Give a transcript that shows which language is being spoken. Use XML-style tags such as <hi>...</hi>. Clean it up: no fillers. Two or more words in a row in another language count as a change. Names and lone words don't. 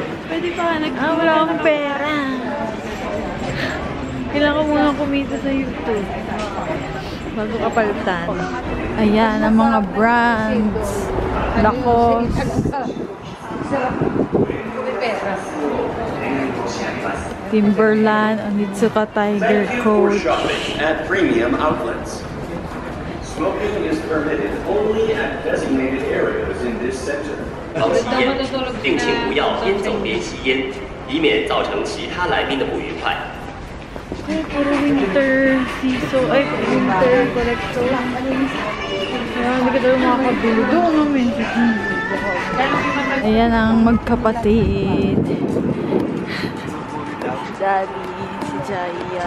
<tl>Pwede pa, wala akong pera. Kailangan mo muna kumita sa YouTube. Bago ka palitan. Ayan, ang mga brands. Lacoste. Timberland, Onitsuka Tiger Coat.</tl> <en>Shopping at premium outlets. Smoking is permitted only at designated areas in this center.</en> <zh>好吸烟，并请不要边走边吸烟，以免造成其他来宾的不愉快。</zh> <tl>Ay, puro</tl> <en>winter season. Ay, winter collection.</en> <tl>Kaya hindi ka daw makakabili. Doon namin. Ayan ang magkapatid. Daddy, si Jaya.</tl>